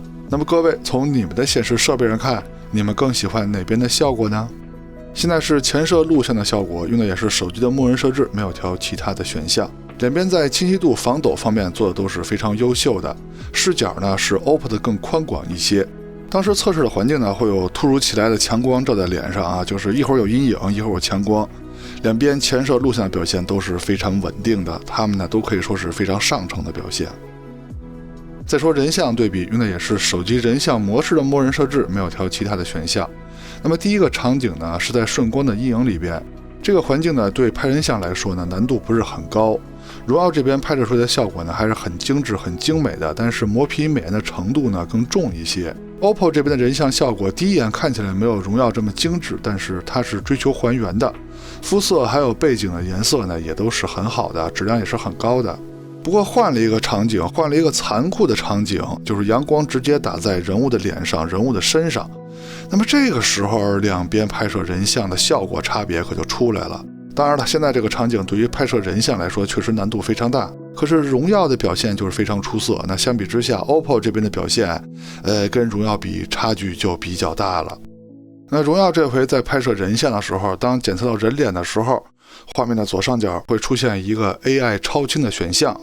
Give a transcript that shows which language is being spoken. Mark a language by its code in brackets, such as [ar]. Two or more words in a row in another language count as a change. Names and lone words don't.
[zh] 那麼各位從你們的顯示設備上看，你們更喜歡哪邊的效果呢？現在是前摄錄像的效果，用的也是手機的默認設置，沒有調其他的選項。兩邊在清晰度、防抖方面做的都是非常優秀的。視角呢是 OPPO 的更寬廣一些。當時測試的環境呢，會有突如其來的強光照在臉上啊，就是一會兒有陰影，一會兒有強光。兩邊前攝錄像的表現都是非常穩定的，它們呢都可以說是非常上乘的表現。再說人像對比，用的也是手機人像模式的默認設置，沒有調其他的選項。那麼第一個場景呢，是在順光的陰影裡邊，這個環境呢，對拍人像來說呢，難度不是很高。榮耀這邊拍攝出來的效果呢，還是很精緻、很精美的，但是磨皮美顏的程度呢更重一些。OPPO 這邊的人像效果，第一眼看起來沒有榮耀這麼精緻，但是它是追求還原的，膚色還有背景的顏色呢，也都是很好的，質量也是很高的。不過換了一個場景，換了一個殘酷的場景，就是陽光直接打在人物的臉上、人物的身上。那麼這個時候，兩邊拍攝人像的效果差別可就出來了。當然了，現在這個場景對於拍攝人像來說，確實難度非常大。可是榮耀的表現就是非常出色。那相比之下 ，OPPO 這邊的表現，跟榮耀比差距就比較大了。那榮耀這回在拍攝人像的時候，當檢測到人臉的時候，畫面的左上角會出現一個 AI 超清的選項。